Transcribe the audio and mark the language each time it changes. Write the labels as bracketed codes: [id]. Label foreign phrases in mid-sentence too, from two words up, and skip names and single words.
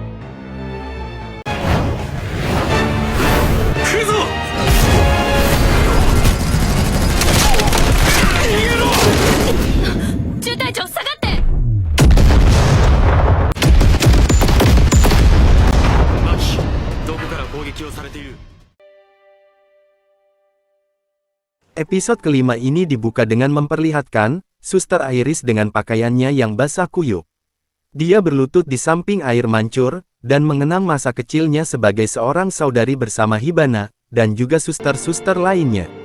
[ja] 来るぞ。中隊長下がって。マキ、どこから攻撃をされている。 [id] Episode kelima ini dibuka dengan memperlihatkan Suster Iris dengan pakaiannya yang basah kuyup. Dia berlutut di samping air mancur, dan mengenang masa kecilnya sebagai seorang saudari bersama Hibana, dan juga suster-suster lainnya.